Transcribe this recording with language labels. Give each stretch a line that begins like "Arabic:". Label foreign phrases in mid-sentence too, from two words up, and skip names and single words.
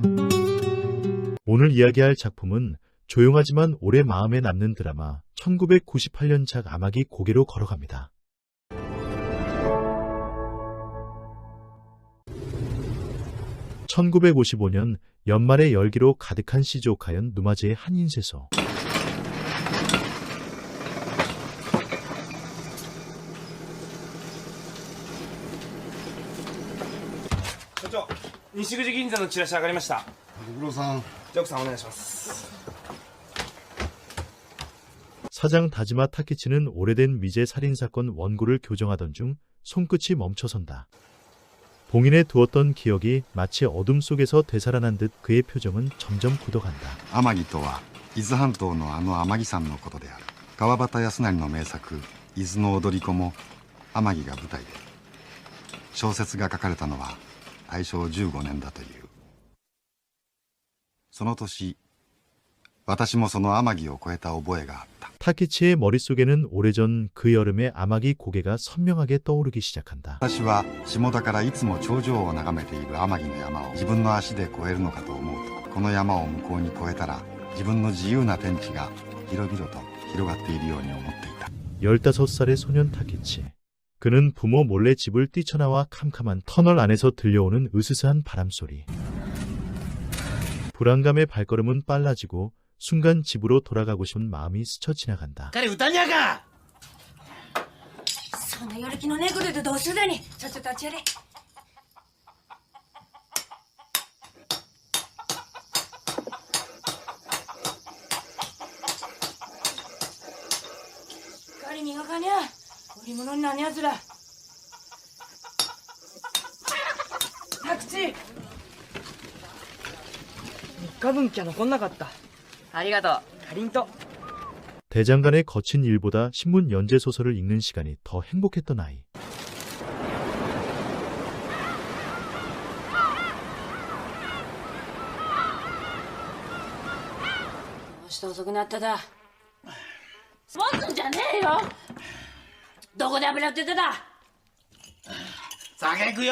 Korean: 오늘 이야기할 작품은 조용하지만 오래 마음에 남는 드라마 1998년작 아마기 고개로 걸어갑니다. (1955년) 연말의 열기로 가득한 시즈오카현 누마즈의 한 인쇄소.
Japanese: 社長、西口銀座のチラシ上がりました。ご苦労さん。ジョークさんお願いします。
Korean: 사장 다지마 타키치는 오래된 미제 살인사건 원고를 교정하던 중 손끝이 멈춰선다. 봉인해 두었던 기억이 마치 어둠 속에서 되살아난 듯 그의 표정은 점점 굳어간다.
Japanese: 天城とは伊豆半島のあの天城山のことである。川端康成の名作「伊豆の踊り子」も天城が舞台で、小説が書かれたのは大正15年だという。その年、私もその天城を越えた覚えがあった。
Korean: 타키치의 머릿속에는 오래전 그 여름의 아마기 고개가 선명하게 떠오르기 시작한다.
Japanese: 私は下田からいつも頂上を眺めている天城の山を自分の足で越えるのかと思うと、この山を向こうに越えたら自分の自由な天地が広々と広がっているように思っていた。
Korean: 15살의 소년 타키치. 그는 부모 몰래 집을 뛰쳐나와 캄캄한 터널 안에서 들려오는 으스스한 바람소리. 불안감의 발걸음은 빨라지고 순간 집으로 돌아가고 싶은 마음이 스쳐 지나간다.
Japanese: 彼歌にゃか。そんなやる気のねえことでどうするだに。さっさと立ちやれ。光磨かにゃ。売り物になんやつら。タクチー、3日分きゃ残んなかった。ありがとう、かりんとう。
Korean: 대장간의 거친 일보다 신문 연재 소설을 읽는 시간이 더 행복했던 아이.
Japanese: どうして遅くなっただ。持つんじゃねえよ。どこで油売ってただ。酒行くよ。